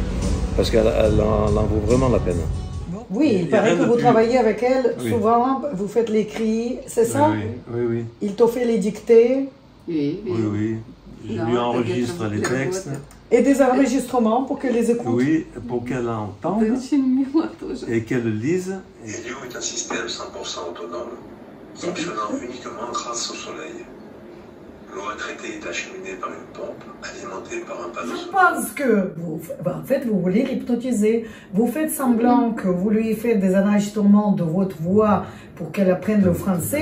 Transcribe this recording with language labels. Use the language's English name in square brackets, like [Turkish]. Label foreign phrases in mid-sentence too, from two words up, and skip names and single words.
[French] Parce qu'elle en vaut vraiment la peine. Oui, il paraît que vous travaillez avec elle Oui. souvent, vous faites les cris, c'est ça? Oui. Il te fait les dictées Oui. Je lui enregistre les textes. et des enregistrements pour qu'elle les écoute. Oui, pour qu'elle entende [Russian] Очень мило тоже. [French] et qu'elle lise. Helio est un système 100% autonome, fonctionnant uniquement grâce au soleil. L'eau à traiter est acheminée par une pompe alimentée par un panneau Je solaire. pense que en fait, vous voulez l'hypnotiser. Vous faites semblant que vous lui faites des enregistrements de votre voix pour qu'elle apprenne le français.